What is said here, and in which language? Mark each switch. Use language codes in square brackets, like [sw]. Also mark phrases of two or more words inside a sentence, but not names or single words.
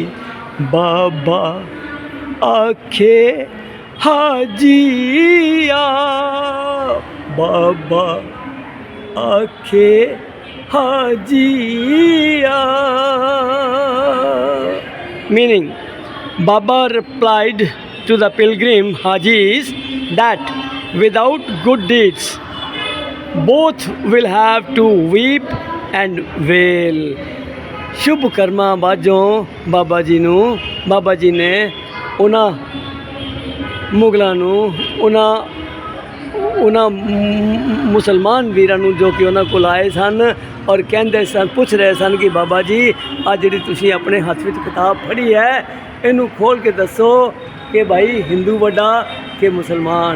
[pa] ਬਾਬਾ ਆਖੇ ਹਾਜੀਆ, ਬਾਬਾ ਆਖੇ ਹਾਜੀਆ। [en] Meaning, Baba replied to the pilgrim Hajis that without good deeds, both will have to weep and wail. [pa] ਸ਼ੁਭ ਕਰਮਾਂ ਬਾਝੋਂ ਬਾਬਾ ਜੀ ਨੇ ਉਹਨਾਂ ਮੁਗਲਾਂ ਨੂੰ ਉਹਨਾਂ ਮੁਸਲਮਾਨ ਵੀਰਾਂ ਨੂੰ ਜੋ ਕਿ ਉਹਨਾਂ ਕੋਲ ਆਏ ਸਨ ਔਰ ਕਹਿੰਦੇ ਸਨ, ਪੁੱਛ ਰਹੇ ਸਨ ਕਿ ਬਾਬਾ ਜੀ ਆ ਜਿਹੜੀ ਤੁਸੀਂ ਆਪਣੇ ਹੱਥ ਵਿੱਚ ਕਿਤਾਬ ਫੜੀ ਹੈ ਇਹਨੂੰ ਖੋਲ੍ਹ ਕੇ ਦੱਸੋ ਕਿ ਭਾਈ ਹਿੰਦੂ ਵੱਡਾ ਕਿ ਮੁਸਲਮਾਨ।